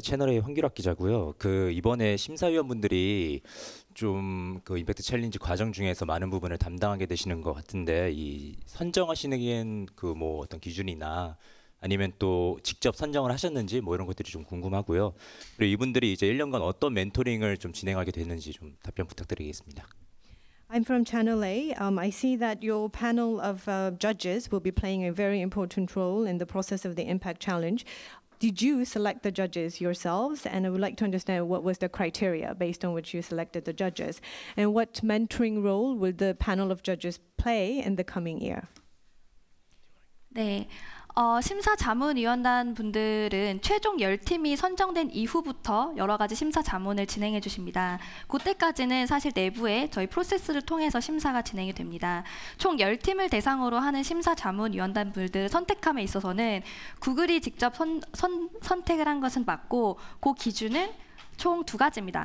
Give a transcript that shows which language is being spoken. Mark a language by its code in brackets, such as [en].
[ko] 채널의 황규락 기자고요. 이번에 심사위원분들이 좀 임팩트 챌린지 과정 중에서 많은 부분을 담당하게 되시는 것 같은데 이 선정하시는 뭐 어떤 기준이나 아니면 또 직접 선정을 하셨는지 뭐 이런 것들이 좀 궁금하고요. 그리고 이분들이 이제 1년간 어떤 멘토링을 좀 진행하게 됐는지 좀 답변 부탁드리겠습니다. [en] I'm from Channel A. I see that your panel of judges will be playing a very important role in the process of the Impact Challenge. Did you select the judges yourselves? And I would like to understand what was the criteria based on which you selected the judges. And what mentoring role will the panel of judges play in the coming year? [ko] 네. 심사자문위원단 분들은 최종 10팀이 선정된 이후부터 여러 가지 심사자문을 진행해 주십니다. 그때까지는 사실 내부에 저희 프로세스를 통해서 심사가 진행이 됩니다. 총 10팀을 대상으로 하는 심사자문위원단 분들을 선택함에 있어서는 구글이 직접 선택을 한 것은 맞고 그 기준은 총 2가지입니다.